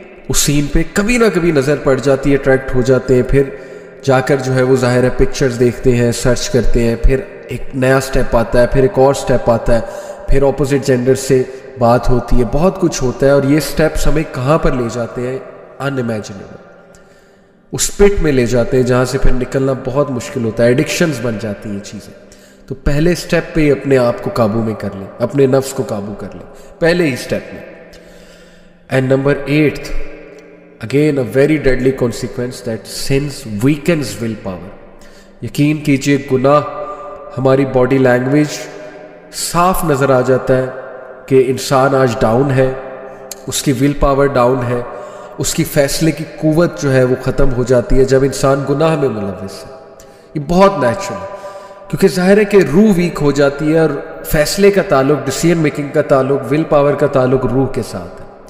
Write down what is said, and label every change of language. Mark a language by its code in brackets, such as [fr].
[ur] اس سین پہ کبھی نہ کبھی نظر پڑ جاتی ہے، اٹریکٹ ہو جاتے ہیں، پھر جا کر جو ہے وہ ظاہر ہے پکچرز دیکھتے ہیں، سرچ کرتے ہیں، پھر ایک نیا سٹیپ آتا ہے، پھر ایک اور سٹیپ آتا ہے، پھر اپوزٹ جینڈر سے بات ہوتی ہے، بہت کچھ ہوتا ہے، اور یہ سٹیپس ہمیں کہاں پر لے جاتے ہیں؟ ان امیجنیبل، اس پٹ میں لے جاتے ہیں جہاں سے پھر نکلنا بہت مشکل ہوتا ہے، ایڈکشنز بن جاتی ہیں یہ چیزیں. تو پہلے سٹیپ پہ ہی اپنے آپ کو قابو میں کر لیں، اپنے نفس کو قابو کر لیں پہلے ہی سٹیپ میں. [en] And number 8th، again a very deadly consequence, that sins weakens will power. [ur] یقین کیجئے گناہ ہماری باڈی لینگویج صاف نظر آ جاتا ہے کہ انسان آج ڈاؤن ہے، اس کی ول پاور ڈاؤن ہے، اس کی فیصلے کی قوت جو ہے وہ ختم ہو جاتی ہے جب انسان گناہ میں ملوث ہے. یہ بہت نیچرل ہے، کیونکہ ظاہر ہے کہ روح ویک ہو جاتی ہے، اور فیصلے کا تعلق، ڈیسیژن میکنگ کا تعلق، ول پاور کا تعلق روح کے ساتھ ہے.